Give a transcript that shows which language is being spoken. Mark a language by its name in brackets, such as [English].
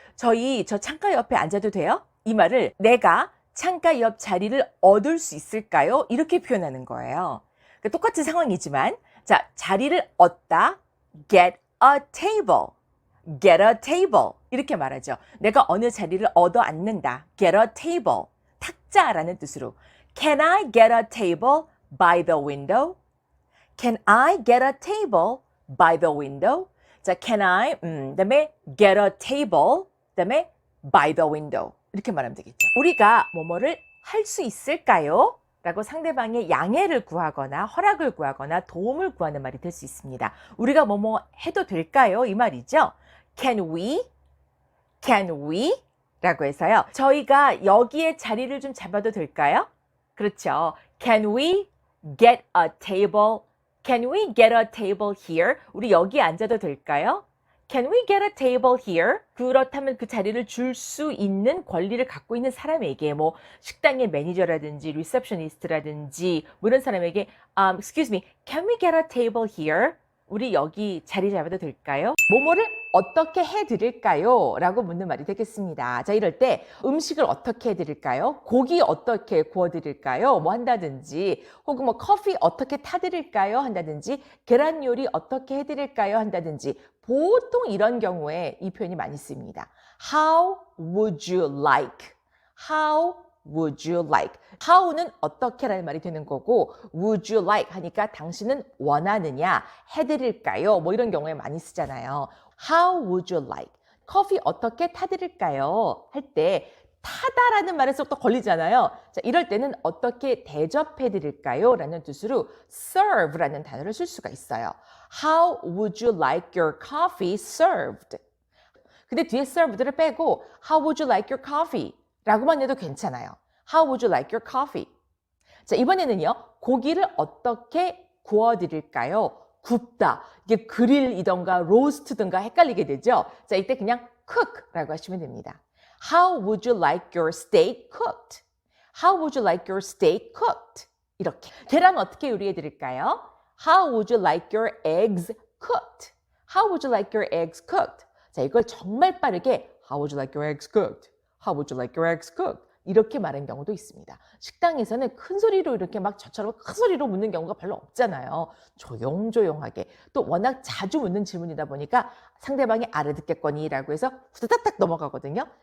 [Korean] 저 창가 옆에 앉아도 돼요? 이 말을 내가 창가 옆 자리를 얻을 수 있을까요? 이렇게 표현하는 거예요. 그러니까 똑같은 상황이지만 자, 자리를 얻다, [English] get a table, get a table [Korean] 이렇게 말하죠. 내가 어느 자리를 얻어 앉는다, [English] get a table, [Korean] 탁자라는 뜻으로 [English] Can I get a table by the window? Can I get a table by the window? 자, can I, 그다음에 get a table, 그다음에 by the window [Korean] 이렇게 말하면 되겠죠. 우리가 뭐뭐를 할 수 있을까요? 라고 상대방의 양해를 구하거나 허락을 구하거나 도움을 구하는 말이 될 수 있습니다. 우리가 뭐뭐 해도 될까요? 이 말이죠. [English] Can we? Can we? [Korean] 라고 해서요. 저희가 여기에 자리를 좀 잡아도 될까요? 그렇죠. [English] Can we get a table? Can we get a table here? [Korean] 우리 여기 앉아도 될까요? [English] Can we get a table here? [Korean] 그렇다면 그 자리를 줄 수 있는 권리를 갖고 있는 사람에게 뭐 식당의 매니저라든지 리셉셔니스트라든지 뭐 이런 사람에게 [English] Excuse me, can we get a table here? [Korean] 우리 여기 자리 잡아도 될까요? 뭐뭐를 어떻게 해드릴까요? 라고 묻는 말이 되겠습니다. 자, 이럴 때 음식을 어떻게 해드릴까요? 고기 어떻게 구워드릴까요? 뭐 한다든지 혹은 뭐 커피 어떻게 타드릴까요? 한다든지 계란 요리 어떻게 해드릴까요? 한다든지 보통 이런 경우에 이 표현이 많이 씁니다. [English] How would you like? How would you like? [Korean] how는 어떻게라는 말이 되는 거고 [English] would you like [Korean] 하니까 당신은 원하느냐, 해드릴까요? 뭐 이런 경우에 많이 쓰잖아요. [English] How would you like? [Korean] 커피 어떻게 타드릴까요? 할 때 타다라는 말에서 또 걸리잖아요. 자, 이럴 때는 어떻게 대접해드릴까요? 라는 뜻으로 serve라는 단어를 쓸 수가 있어요. [English] How would you like your coffee served? [Korean] 근데 뒤에 served를 빼고 [English] How would you like your coffee? [Korean] 라고만 해도 괜찮아요. [English] How would you like your coffee? [Korean] 자, 이번에는요. 고기를 어떻게 구워드릴까요? 굽다. 이게 그릴이던가 로스트든가 헷갈리게 되죠. 자, 이때 그냥 cook라고 하시면 됩니다. [English] How would you like your steak cooked? How would you like your steak cooked? [Korean] 이렇게. 계란 어떻게 요리해 드릴까요? [English] How would you like your eggs cooked? How would you like your eggs cooked? [Korean] 자, 이걸 정말 빠르게 [English] How would you like your eggs cooked? How would you like your eggs cooked? [Korean] 이렇게 말하는 경우도 있습니다. 식당에서는 큰 소리로 이렇게 막 저처럼 큰 소리로 묻는 경우가 별로 없잖아요. 조용조용하게. 또 워낙 자주 묻는 질문이다 보니까 상대방이 알아듣겠거니라고 해서 후다닥 넘어가거든요.